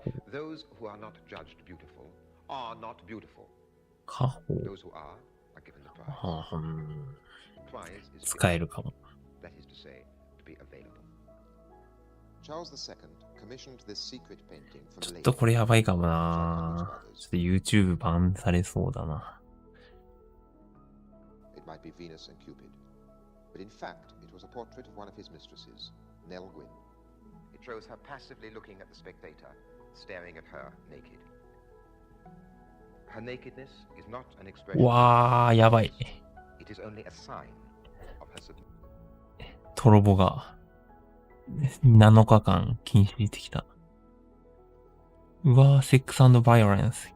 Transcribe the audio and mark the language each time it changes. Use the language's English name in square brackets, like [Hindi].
[English] Those who are not judged beautiful are not beautiful. Those who are given the prize. Prize is given, that is to say, to be available. Charles II commissioned this secret painting from [Japanese] ちょっとこれやばいかもな。ちょっと YouTube バンされそうだな。 [English] It might be Venus and Cupid, but in fact it was a portrait of one of his mistresses, Nell Gwynn. It shows her passively looking at the spectator, staring at her naked. Her nakedness is not an expression. [Japanese] わー、やばい。 [English] It is only a sign of her submission. [Japanese] トロボが7日間禁止してきた。うわー、セックス&バイオレンス。